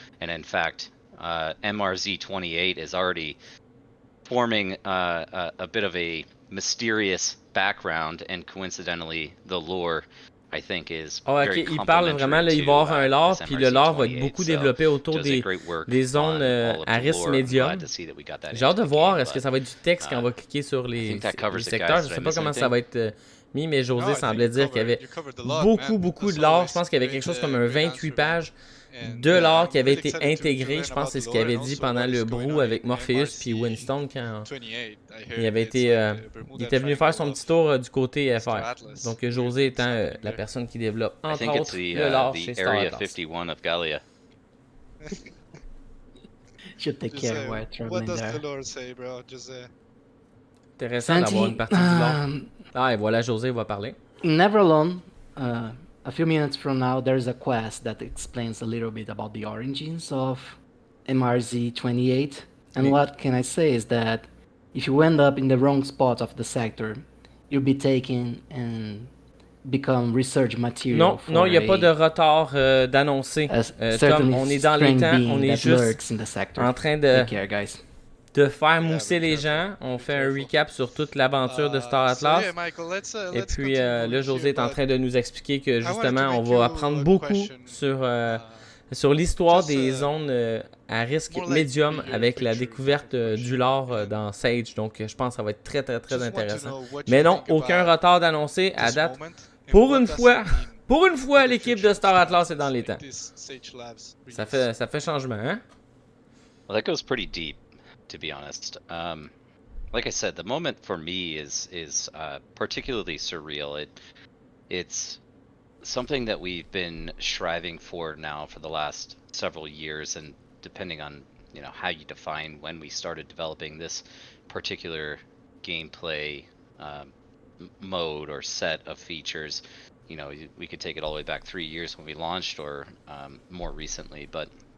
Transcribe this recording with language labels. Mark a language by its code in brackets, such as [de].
[en] And in fact, MRZ28 is already forming a bit of a mysterious background, and coincidentally, the lore, I think, is [fr] Ah, very ok, il parle vraiment, là, il va y avoir un lore, puis le lore va être beaucoup développé autour des zones à risque médium. J'ai hâte de voir, est-ce que ça va être du texte quand on va cliquer sur les secteurs. Je sais pas comment ça va être mis, mais José semblait dire qu'il y avait beaucoup de lore. Je pense qu'il y avait quelque chose comme un 28 pages de lore qui avait été intégré. Je pense que c'est ce qu'il avait dit pendant le brew avec Morpheus puis Winston quand il avait été il était venu faire son petit tour du côté FR. Donc José étant la personne qui développe entre autres le lore chez Star [en] Area [fr] Atlas. [en] 51 of Gallia. Should take care while traveling what does there. the Lord say, bro? Just [fr] Intéressant d'avoir une partie du lore. Ah, et voilà, José va parler. [en] In Neveralone, a few minutes from now, there's a quest that explains a little bit about the origins of MRZ28. And what can I say is that if you end up in the wrong spot of the sector, you'll be taken and become research material. [fr] Non, il n'y a pas de retard d'annoncer. Tom, on est dans les temps, on est juste en train de faire mousser les gens. On fait un recap sur toute l'aventure de Star Atlas. Et puis là, José est en train de nous expliquer que justement, on va apprendre beaucoup sur l'histoire des zones à risque médium avec la découverte du lore dans Sage. Donc, je pense que ça va être très intéressant. Mais non, aucun retard d'annoncer à date. Pour une fois, l'équipe de Star Atlas est dans les temps. Ça fait changement, hein? [en] Well, that goes pretty deep, to be honest. Like I said, the moment for me is particularly surreal. It's something that we've been striving for now for the last several years, and depending on how you define when we started developing this particular gameplay mode or set of features, we could take it all the way back 3 years when we launched, or more recently, but